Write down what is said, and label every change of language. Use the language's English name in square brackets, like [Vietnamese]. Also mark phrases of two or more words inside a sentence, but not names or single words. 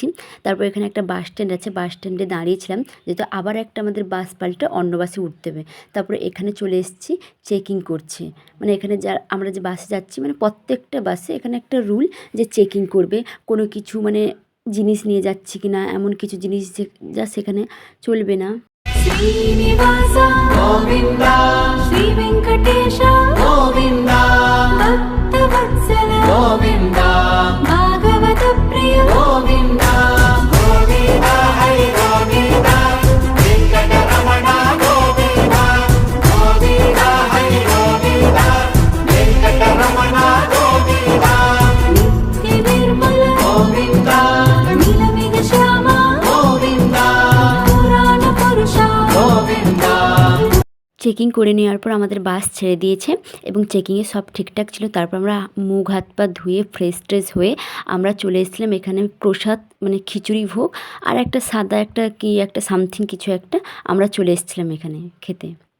[Bangla] তারপর এখানে একটা বাস স্ট্যান্ড আছে, বাস স্ট্যান্ডে দাঁড়িয়েছিলাম, যেহেতু আবার একটা আমাদের বাস পাল্টে অন্য বাসে উঠতে হবে। তারপরে এখানে চলে এসেছি, চেকিং করছে। মানে এখানে আমরা যে বাসে যাচ্ছি, মানে প্রত্যেকটা বাসে এখানে একটা রুল যে চেকিং করবে, কোনো কিছু মানে জিনিস নিয়ে যাচ্ছি কিনা, এমন কিছু জিনিস যা সেখানে চলবে না। [Telugu] శ్రీనివాస గోవింద శ్రీ వెంకటేశ గోవింద భక్తవత్సల గోవింద భాగవత ప్రియ గోవింద గోవింద హరి గోవింద వెంకటరమణ గోవింద గోవింద హరి గోవింద వెంకటరమణ గోవింద నిత్య నిర్మల గోవింద నీలమేఘ శ్యామ గోవింద పురాణ పురుష। [Bangla] চেকিং করে নেওয়ার পর আমাদের বাস ছেড়ে দিয়েছে এবং চেকিংয়ে সব ঠিকঠাক ছিল। তারপর আমরা মুখ হাত পা ধুয়ে ফ্রেশ ট্রেশ হয়ে আমরা চলে এসেছিলাম এখানে প্রসাদ, মানে খিচুড়ি ভোগ আর একটা সাদা একটা সামথিং কিছু একটা, আমরা চলে এসেছিলাম এখানে খেতে।